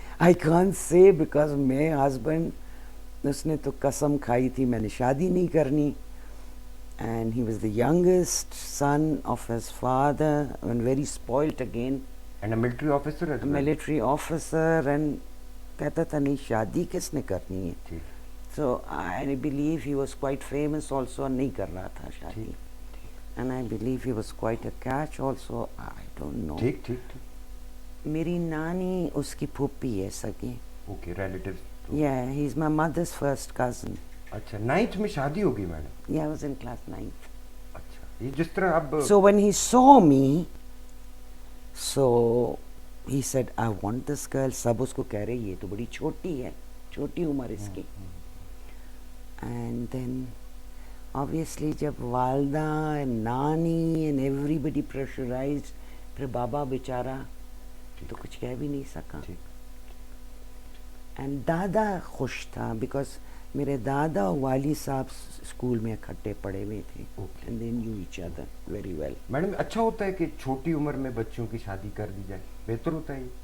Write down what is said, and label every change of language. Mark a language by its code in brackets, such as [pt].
[en] I can't say because my husband [ur] usne to qasam khayi thi maine shaadi nahi karni, [en] and he was the youngest son of his father and very spoilt again, and a military officer as well. Military officer, and [ur] kehta tha nahi shaadi kisne karni hai. [en] So I believe he was quite famous also, [ur] نہیں کر رہا تھا شادی. [en] And I believe he was quite a catch also. I don't know. [ur] ٹھیک. میری نانی اس کی پھوپھی ہے سگی. [en] Okay, relatives. Yeah, he's my mother's first cousin. [ur] اچھا, 9th میں شادی ہوگی madam. [en] Yeah, I was in class 9th. [ur] اچھا. یہ جس طرح اب [en] So when he saw me, so he said, I want this girl. [ur] سب اس کو کہہ رہے یہ تو بڑی چھوٹی ہے, چھوٹی عمر اس کی. [en] And then obviously [ur] جب والدہ, نانی [en] and everybody pressurized, [ur] پھر بابا بیچارہ تو کچھ کہہ بھی نہیں سکا. اینڈ دادا خوش تھا بیکاز میرے دادا اور والد صاحب اسکول میں اکٹھے پڑھے ہوئے تھے. [en] And they knew each other very well. [ur] Madam اچھا ہوتا ہے کہ چھوٹی عمر میں بچوں کی شادی کر دی جائے, بہتر ہوتا ہے یہ؟